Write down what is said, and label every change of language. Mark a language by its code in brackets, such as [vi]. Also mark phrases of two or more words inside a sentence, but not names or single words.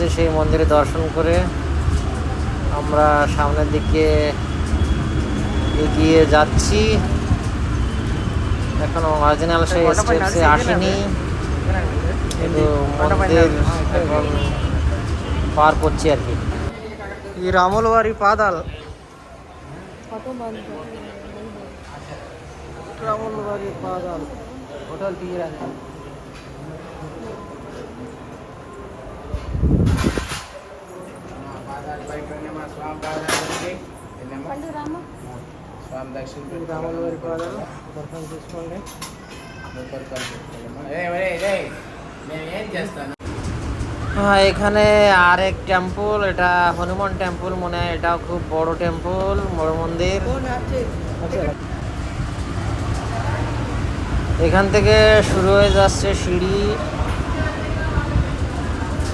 [bn] সেই মন্দিরে দর্শন করে আমরা সামনের দিকে এগিয়ে যাচ্ছি। এখনো অরিজিনাল সেই স্টেপসে আসেনি, কিন্তু মন্দির এখন পার করছি আর কি। [te] ఈ రాముల వారి పాదాలు, రాముల వారి పాదాలు హోటల్ తీయరాని. రాముల వారి పాదాలు దర్శనం చేసుకోండి. [bn] হ্যাঁ, এখানে আরেক টেম্পল, এটা হনুমান টেম্পল মনে হয়। এটাও খুব বড় টেম্পল, বড় মন্দির। এখান থেকে শুরু হয়ে যাচ্ছে সিঁড়ি।